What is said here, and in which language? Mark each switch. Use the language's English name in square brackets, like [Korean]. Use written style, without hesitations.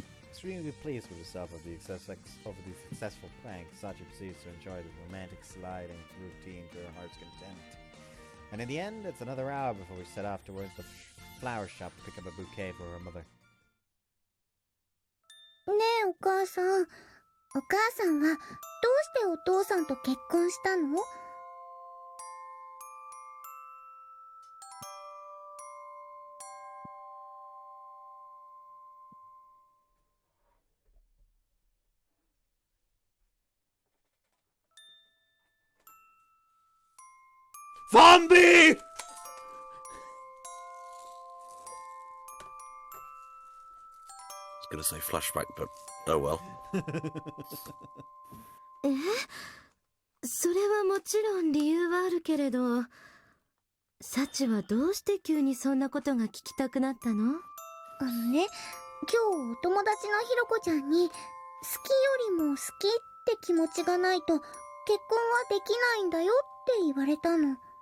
[English] Extremely pleased with herself over the successful prank, Sachi proceeds to enjoy the romantic sliding routine to her heart's content. And in the end, it's another hour before we set off towards the flower shop to pick up a bouquet for her mother. [Japanese] ねえお母さん、お母さんはどうしてお父さんと結婚したの？ [English] Zombie! I was gonna say flashback, but oh well. [Japanese] それはもちろん理由はあるけれど、サチはどうして急にそんなことが聞きたくなったの？ね、今日お友達のひろこちゃんに好きよりも好きって気持ちがないと結婚はできないんだよって言われたの。